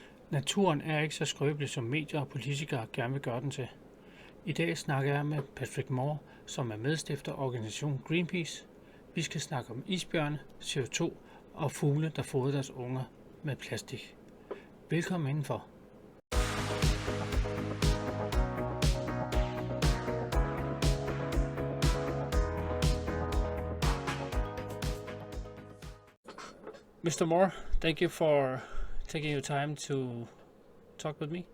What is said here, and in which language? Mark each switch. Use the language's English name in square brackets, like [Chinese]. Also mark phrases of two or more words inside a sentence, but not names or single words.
[Danish] Naturen er ikke så skrøbelig, som medier og politikere gerne vil gøre den til. I dag snakker jeg med Patrick Moore, som er medstifter af organisationen Greenpeace. Vi skal snakke om isbjørne, CO2 og fugle, der fodrer deres unger med plastik. Velkommen indenfor. [English] Mr. Moore, thank you for taking your time to talk with me.